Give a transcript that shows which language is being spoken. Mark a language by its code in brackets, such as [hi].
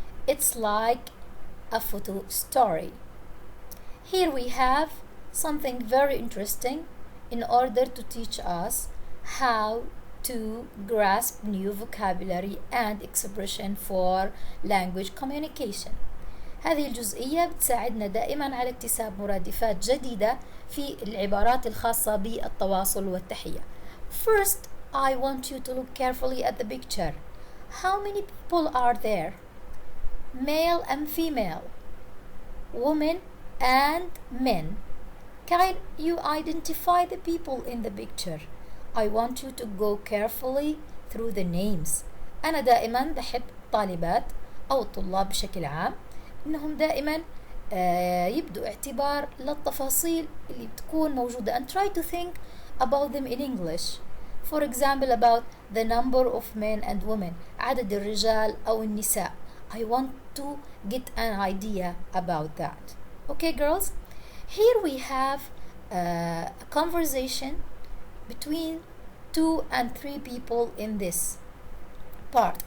[en] It's like a photo story. Here we have something very interesting in order to teach us how to grasp new vocabulary and expression for language communication. [ar] هذه الجزئية بتساعدنا دائما على اكتساب مرادفات جديدة في العبارات الخاصة بالتواصل والتحية. [en] First, I want you to look carefully at the picture. How many people are there? Male and female, women and men. Can you identify the people in the picture? I want you to go carefully through the names. [ar] أنا دائما بحب الطالبات أو الطلاب بشكل عام إنهم دائما يبدوا اعتبار للتفاصيل اللي بتكون موجودة [en] and try to think about them in English. For example, about the number of men and women, [ar] عدد الرجال أو النساء. [en] I want to get an idea about that. Okay, girls? Here we have a conversation between 2 and 3 people in this part.